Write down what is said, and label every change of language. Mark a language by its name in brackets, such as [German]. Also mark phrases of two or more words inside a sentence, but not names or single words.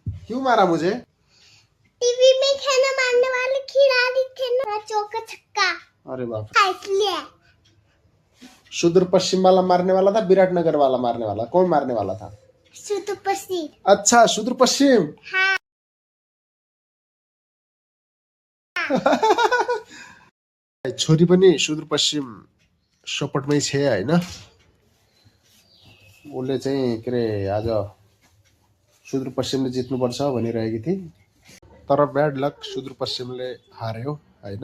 [Hindi] क्यों मारा मुझे? टीवी में खाना मारने वाले खिलाड़ी थे ना, चौका छक्का। अरे बाप रे। इसलिए सुदूर पश्चिम वाला मारने वाला था, विराटनगर वाला मारने वाला, कौन मारने वाला था? सुदूर पश्चिम। अच्छा, सुदूर पश्चिम। हाँ। [Nepali] छोरी पनि सुदूर पश्चिम सपोर्टमै छ हैन। उसले चाहिँ के अरे आज सुदूर पश्चिमले जित्नुपर्छ भनिरहेकी थिए, तर [English] bad luck [Nepali] सुदूर पश्चिमले हार्यो हैन।